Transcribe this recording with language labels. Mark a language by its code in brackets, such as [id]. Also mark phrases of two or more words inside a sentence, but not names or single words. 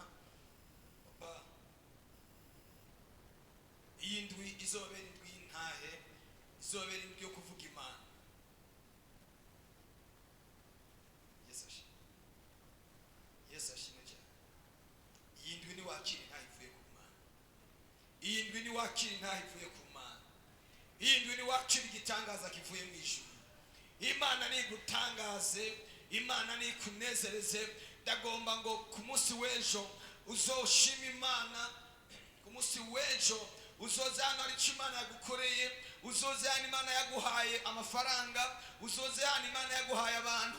[rn] Papa, iyi ndwi izobera indwi y'intahe, izobera indwi yo kuvuga Imana. Yesu ashimwe cyane. Iyi ndwi ni wakira intahe ivuye ku Mana. Iyi ndwi ni wakira intahe ivuye ku Mana. Iyi ndwi ni wakira igitangaza kivuye mu ijuru. Imana ni gutangaze, Imana ni kunezereze. Ndagomba ngo ku munsi w'ejo uzoshima Imana. Ku munsi w'ejo uzoze hano hari icyo Imana yagukoreye. Uzoze hano Imana yaguhaye amafaranga. Uzoze hano Imana yaguhaye abantu.